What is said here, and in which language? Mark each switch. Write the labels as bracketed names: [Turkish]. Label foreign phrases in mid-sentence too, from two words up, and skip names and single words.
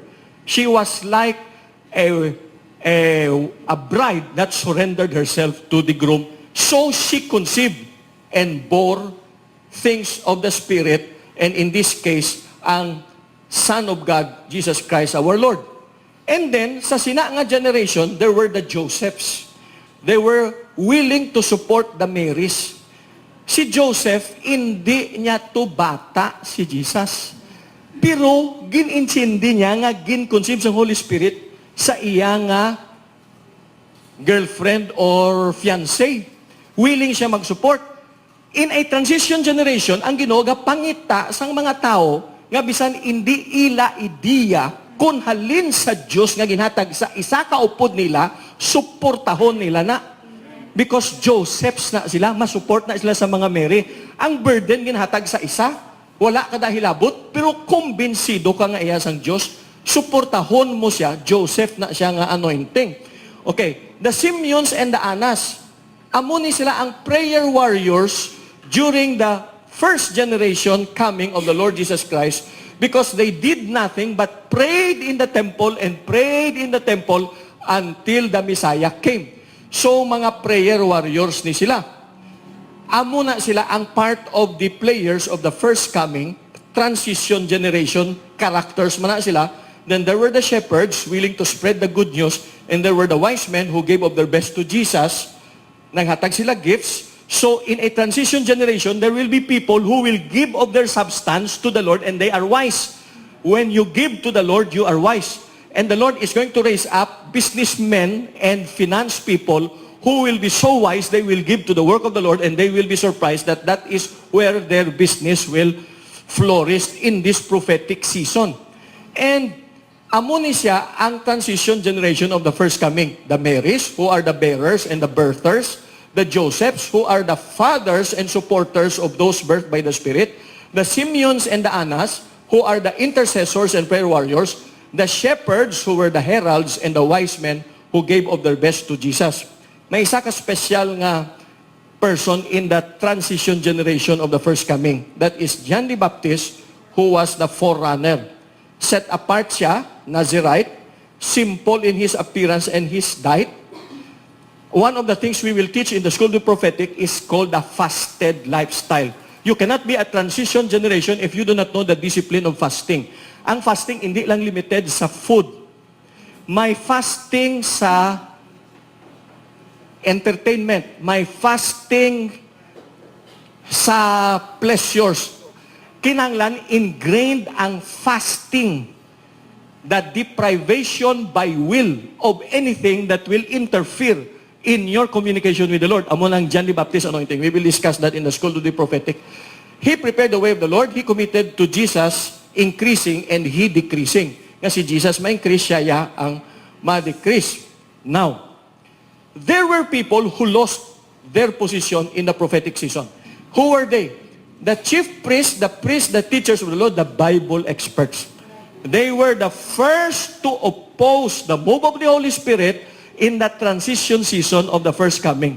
[English] She was like a bride that surrendered herself to the groom. So she conceived and bore things of the Spirit, and in this case, ang Son of God, Jesus Christ our Lord. And then, [Hiligaynon] sa sina nga [English] generation, there were the Josephs. They were willing to support the Marys. [Hiligaynon] Si Joseph, hindi niya to bata si Jesus. Pero, gin-insindi niya nga gin-conceive sa [English] Holy Spirit [Hiligaynon] sa iya nga [English] girlfriend or fiancé. [Hiligaynon] Willing siya mag-support. [English] In a transition generation, [Hiligaynon] ang Ginoo pangita sang mga tao nga bisan hindi ila ideya kung halin sa Diyos nga ginhatag sa isa ka upod nila, suportahon nila na. Because Josephs na sila, masupport na sila sa mga Mary. Ang burden ginhatag sa isa, wala ka dahilabot, pero kumbinsido ka nga iya sang Diyos, suportahon mo siya, Joseph na siya nga anointing. [English] Okay, the Simeons and the Annas, [Hiligaynon] amo ni sila ang [English] prayer warriors during the first generation coming of the Lord Jesus Christ, because they did nothing but prayed in the temple and prayed in the temple until the Messiah came. So, [Hiligaynon] mga [English] prayer warriors [Hiligaynon] ni sila. Amo na sila ang [English] part of the players of the first coming, transition generation, characters [Hiligaynon] man na sila. [English] Then there were the shepherds willing to spread the good news, and there were the wise men who gave of their best to Jesus. [Hiligaynon] Nanghatag sila gifts. [English] So, in a transition generation, there will be people who will give of their substance to the Lord, and they are wise. When you give to the Lord, you are wise. And the Lord is going to raise up businessmen and finance people who will be so wise, they will give to the work of the Lord, and they will be surprised that that is where their business will flourish in this prophetic season. And [Hiligaynon] amo ni siya ang [English] transition generation of the first coming. The Marys, who are the bearers and the birthers. The Josephs, who are the fathers and supporters of those birthed by the Spirit. The Simeons and the Annas, who are the intercessors and prayer warriors. The shepherds, who were the heralds, and the wise men who gave of their best to Jesus. [Hiligaynon] May isa ka [English] special nga person in the transition generation of the first coming. That is John the Baptist, who was the forerunner. Set apart siya, Nazirite, simple in his appearance and his diet. One of the things we will teach in the School of the Prophetic is called the fasted lifestyle. You cannot be a transition generation if you do not know the discipline of fasting. [Hiligaynon] Ang fasting hindi lang limited sa food. may fasting sa entertainment, may fasting sa pleasures. [English] Kinanglan, ingrained ang fasting, the deprivation by will of anything that will interfere in your communication with the Lord. [Hiligaynon] Amo ng John the Baptist anointing. [English] We will discuss that in the School to the Prophetic. He prepared the way of the Lord. He committed to Jesus increasing and He decreasing. [Hiligaynon] Nga si Jesus ma-increase, siya ang ma-decrease. [English] Now, there were people who lost their position in the prophetic season. Who were they? The chief priests, the teachers of the Lord, the Bible experts. They were the first to oppose the move of the Holy Spirit in the transition season of the first coming.